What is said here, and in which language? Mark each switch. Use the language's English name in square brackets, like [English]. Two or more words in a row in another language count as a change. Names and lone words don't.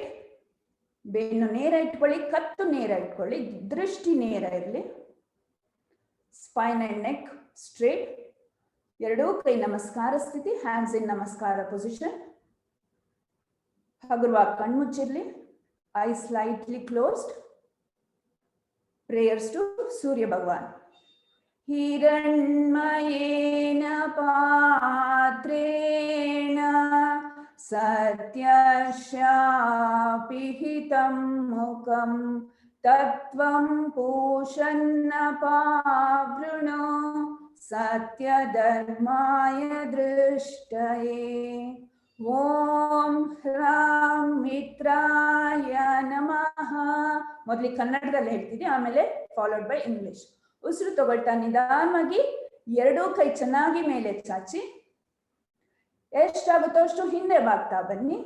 [Kannada] ಬೆನ್ನು ನೇರ ಇಟ್ಕೊಳ್ಳಿ, ಕತ್ತು ನೇರ ಇಟ್ಕೊಳ್ಳಿ, ದೃಷ್ಟಿ ನೇರ ಇರಲಿ. [English] Spine and neck straight. [Kannada] ಎರಡೂ ಕೈ ನಮಸ್ಕಾರ ಸ್ಥಿತಿ, [English] hands in namaskar position. [Kannada] ಹಗುರವಾಗಿ ಕಣ್ಮುಚ್ಚಿರ್ಲಿ. [English] Eyes slightly closed. Prayers to Surya Bhagwan. [Sanskrit] हिरण्मयेन पात्रेण सत्यस्यापिहितं मुखम् तत्त्वं पूषन्न पावृणो सत्यधर्माय दृष्टये. ಓಂ ಹ್ರಾಂ ಮಿತ್ರಾಯ ನಮಃ. [Kannada] ಮೊದಲಿಗೆ ಕನ್ನಡದಲ್ಲಿ ಹೇಳ್ತೀನಿ, ಆಮೇಲೆ [English] followed by English. [Kannada] ಉಸಿರು ತಗೊಳ್ತಾ ನಿಧಾನವಾಗಿ ಎರಡೂ ಕೈ ಚೆನ್ನಾಗಿ ಮೇಲೆ ಚಾಚಿ, ಎಷ್ಟಾಗುತ್ತೋ ಅಷ್ಟು ಹಿಂದೆ ಬಾಗ್ತಾ ಬನ್ನಿ.